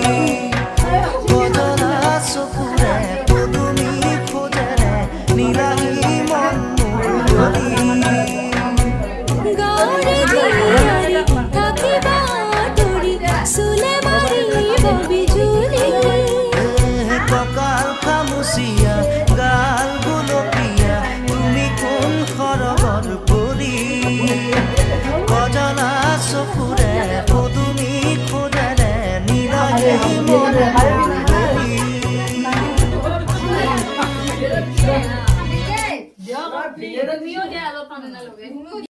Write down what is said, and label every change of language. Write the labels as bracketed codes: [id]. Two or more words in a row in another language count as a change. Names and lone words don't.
[as] গজনা চকুৰে পদুমী খোজেৰে নিলাহি মন মোৰ ধৰি ককাল খামুচিয়া গাল গুলপীয়া তুমি কোন সৰগত পৰি গজনা চকুৰে পদুমী খোজেৰে নিলাহি মন [es] Dios mío, ya lo ponen a lo que